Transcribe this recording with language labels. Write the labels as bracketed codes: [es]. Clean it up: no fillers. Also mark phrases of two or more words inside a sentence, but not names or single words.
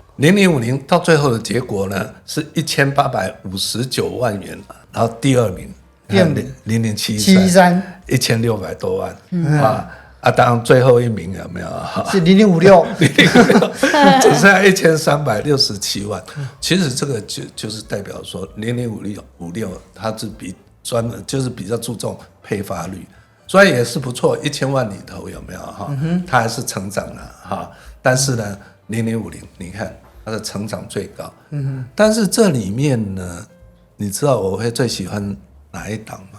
[zh] ？0050 到最後的結果呢是1859萬元，然後第二名0073 1600多萬當然最後一名有沒有？是0056，只剩下1367万。其實這個就是代表說0056它是就是比較注重配發率，所以也是不錯。1000萬裡頭有沒有它還是成長了但是呢，0050你看它的成長最高。但是這裡面呢，你知道我會最喜歡哪一檔嗎？